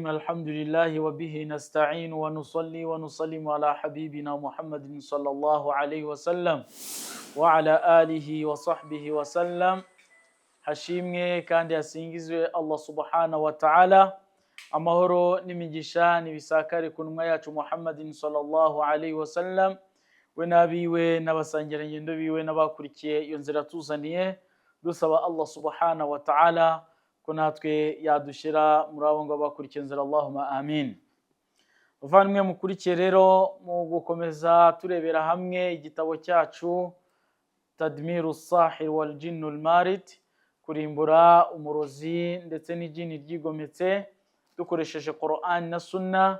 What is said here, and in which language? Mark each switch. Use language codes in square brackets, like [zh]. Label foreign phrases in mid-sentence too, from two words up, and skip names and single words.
[ar] الحمد لله وبه نستعين ونصلي ونسلم على حبيبنا محمد صلى الله عليه وسلم وعلى آله وصحبه وسلم. [rw] hashimwe kandi hasingizwe Allah [ar] سبحانه وتعالى, [rw] amahoro n'imigisha nibisakare ku ntumwa yacu Muhammadin [ar] صلى الله عليه وسلم, [rw] we nabiwe n'abasangirangendo biwe n'abakurikiye iyo nzira tuzaniye, dusaba Allah [ar] سبحانه وتعالى [rw] ko natwe yadushira muri abo ngo bakurikiye nzira, [ar] اللهم آمين. [rw] Bavandimwe mukurikiye rero, mu gukomeza turebera hamwe igitabo cyacu Tadmiru Sahir wal Jinnul Marid, kurimbura umurozi ndetse n'ijini ryigometse, dukoresheje Qur'an na Sunna.